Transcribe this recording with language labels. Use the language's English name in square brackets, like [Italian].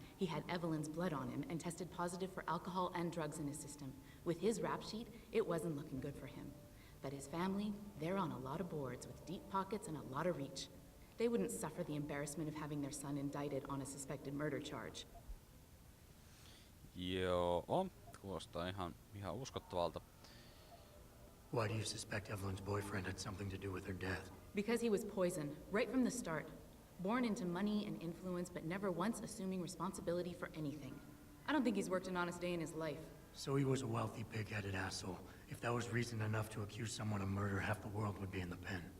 [English] He had Evelyn's blood on him and tested positive for alcohol and drugs in his system. With his rap sheet, it wasn't looking good for him. But his family, they're on a lot of boards with deep pockets and a lot of reach. They wouldn't suffer the embarrassment of having their son indicted on a suspected murder charge. [Finnish] Joo, kuulostaa ihan uskottavalta. [English] Why do you suspect Evelyn's boyfriend had something to do with her death? Because he was poison, right from the start. Born into money and influence, but never once assuming responsibility for anything. I don't think he's worked an honest day in his life. So he was a wealthy, pig-headed asshole. If that was reason enough to accuse someone of murder, half the world would be in the pen.